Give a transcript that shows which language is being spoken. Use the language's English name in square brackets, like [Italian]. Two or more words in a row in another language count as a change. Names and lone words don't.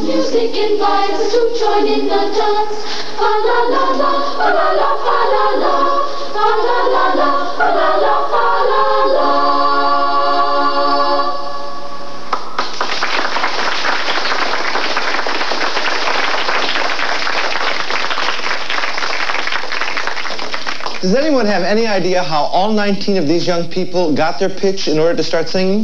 [English] music invites us to join in the dance. Fa la la la, fa la la, fa la la, fa la la la, fa la la, fa la la. Does anyone have any idea how all 19 of these young people got their pitch in order to start singing?